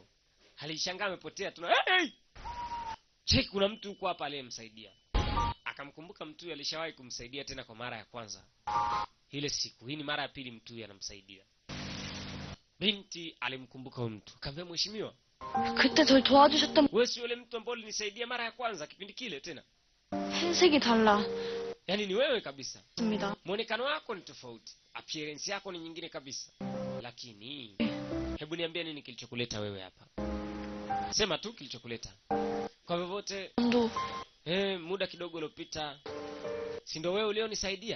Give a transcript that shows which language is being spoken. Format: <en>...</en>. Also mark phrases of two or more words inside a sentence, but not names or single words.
<sw>Alishangaa amepotea. Hey! Cheki kuna mtu huko hapa aliyemsaidia. Akamkumbuka mtu yule alishawahi kumsaidia tena kwa mara ya kwanza. Ile siku, hii ni mara ya pili mtu yule anamsaidia. Binti alimkumbuka huyo mtu. Akamwambia mheshimiwa,</sw> <ko>그때 절 도와주셨던</ko> <sw>wewe si yule mtu ambaye ulinisaidia mara ya kwanza kipindi kile tena?</sw> <ko>흰색이 달라.</ko> <sw>Yaani ni wewe kabisa.</sw> <ko>입니다.</ko> <sw>Muonekano wako ni tofauti. Appearance yako ni nyingine kabisa. Lakini hebu niambie nini kilichokuleta wewe hapa? Sema tu kilichokuleta. Kwa vyovyote ndo muda kidogo uliopita si ndio wewe ulionisaidia?</sw>